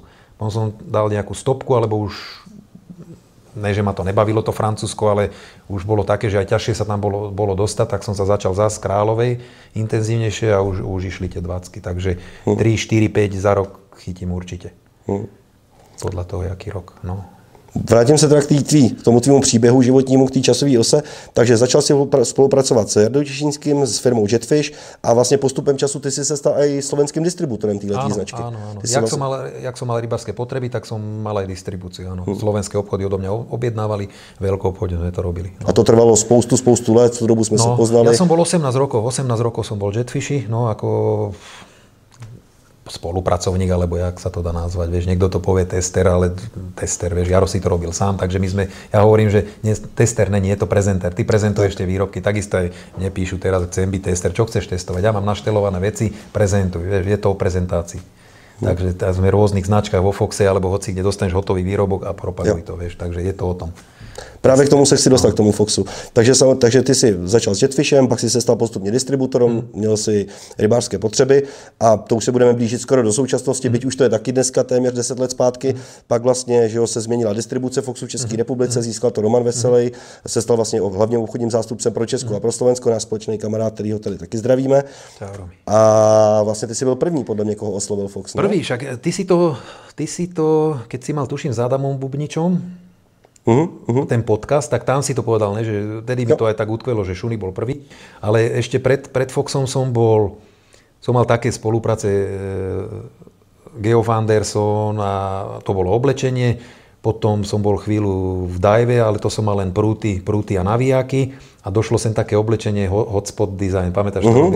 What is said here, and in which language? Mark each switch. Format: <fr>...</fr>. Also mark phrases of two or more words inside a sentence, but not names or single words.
<sk>Potom som dal nejakú stopku, alebo už, ne, že ma to nebavilo to Francúzsko, ale už bolo také, že aj ťažšie sa tam bolo dostať, tak som sa začal zás z Královej intenzívnejšie a už išli tie 20. Takže 3, 4, 5 za rok chytím určite. Podľa toho, jaký rok, no.</sk> <cs>Vrátím se teda k tomu tvýmu příběhu životnímu, k té časové ose. Takže začal si spolupracovat s Jardou Těšínským, s firmou Jetfish a vlastně postupem času ty si se stal aj slovenským distribútorem této značky.</cs> <sk>Áno. Jak som mal rybárske potreby, tak som mal aj distribúciu. Áno. Slovenské obchody odo mňa objednávali, veľké obchody sme to robili. No.</sk> <cs>A to trvalo spoustu let, v dobu</cs> <sk>sme sa poznali. Ja som bol 18 rokov som bol Jetfishi, no ako spolupracovník, alebo jak sa to dá nazvať, vieš, niekto to povie tester, ale tester, vieš, Jaro si to robil sám, takže ja hovorím, že tester není, je to prezenter, ty prezentuješ tie výrobky, takisto aj mne píšu teraz, chcem byť tester, čo chceš testovať, ja mám naštelované veci, prezentuj, vieš, je to o prezentácii. Takže sme v rôznych značkách vo Foxe, alebo hoci kde dostaneš hotový výrobok a propaguj to, vieš, takže je to o tom.</sk> <cs>Právě k tomu se chci dostat, k tomu Foxu. Takže ty si začal s Jetfishem, pak si se stal postupně distributorem, měl si rybářské potřeby a to už se budeme blížit skoro do současnosti, byť už to je taky dneska téměř 10 let zpátky. Pak vlastně, že se změnila distribuce Foxu v České republice, získal to Roman Veselý, se stal vlastně hlavním obchodním zástupcem pro Česko a pro Slovensko, náš společný kamarád, kterýho tady taky zdravíme. A vlastně ty si byl první, podle mě, koho oslovil Fox.</cs> <sk>Prvý, však ty si to, keď si mal tuším s Adamom Bubničom, ten podcast, tak tam si to povedal, ne? Že tedy mi to aj tak utkvelo, že Šuny bol prvý, ale ešte pred Foxom som mal také spolupráce Geoff Anderson a to bolo oblečenie, potom som bol chvíľu v dive, ale to som mal len prúty a navijáky a došlo sem také oblečenie Hotspot Design, pamätáš to robil?</sk>